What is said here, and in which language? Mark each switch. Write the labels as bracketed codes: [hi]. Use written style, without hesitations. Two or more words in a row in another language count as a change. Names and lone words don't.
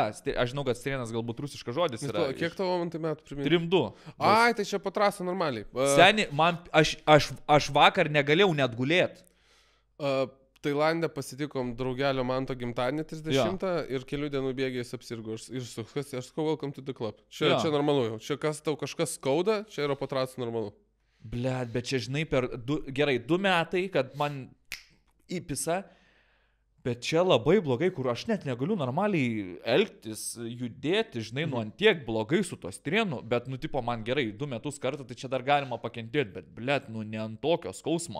[lt] Aš žinau, kad strienas galbūt rusiškas žodis yra. Kiek tavo metų priminti? 3-2. Ai, tai čia po trasą normaliai. Seni, aš vakar negalėjau net gulėti. Tailande pasitikom draugelio Manto gimtadienį 30 ir kelių dienų bėgiais apsirgo. Ir aš sakau, [en] welcome to the club. [lt] Čia normalu jau. Čia kas tau kažkas skauda, čia yra po trasą normalu. Blet, bet čia žinai, gerai, 2 metai, kad man įpisa. Bet čia labai blogai, kur aš net negaliu normaliai elgtis, judėti, žinai, nu antiek blogai su to strienu, bet, nu, tipo, man gerai, 2 metus kartą, tai čia dar galima pakentėti, bet, blet, nu, ne ant tokio skausmo.